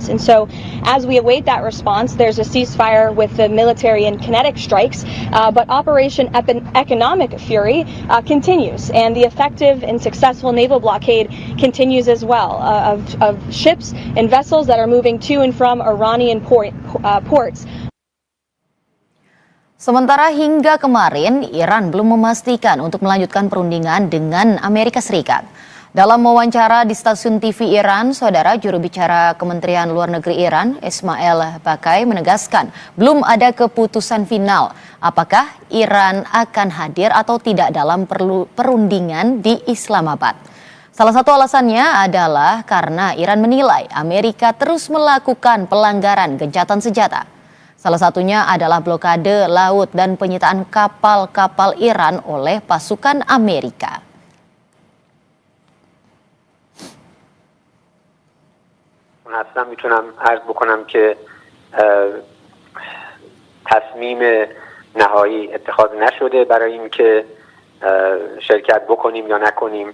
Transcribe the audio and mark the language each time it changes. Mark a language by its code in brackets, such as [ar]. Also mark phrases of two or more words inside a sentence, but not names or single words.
[en] And so as we await that response, there's a ceasefire with the military and kinetic strikes, but Operation Economic Fury continues. And the effective and successful naval blockade continues as well of ships and vessels that are moving to and from Iranian ports. [id] Sementara hingga kemarin, Iran belum memastikan untuk melanjutkan perundingan dengan Amerika Serikat. Dalam wawancara di stasiun TV Iran, saudara juru bicara Kementerian Luar Negeri Iran, Ismail Baqai, menegaskan belum ada keputusan final apakah Iran akan hadir atau tidak dalam perundingan di Islamabad. Salah satu alasannya adalah karena Iran menilai Amerika terus melakukan pelanggaran gencatan senjata. Salah satunya adalah blokade laut dan penyitaan kapal-kapal Iran oleh pasukan Amerika. [fa] اصلا میتونم عرض بکنم که تصمیم نهایی اتخاذ نشده برای اینکه شرکت بکنیم یا نکنیم.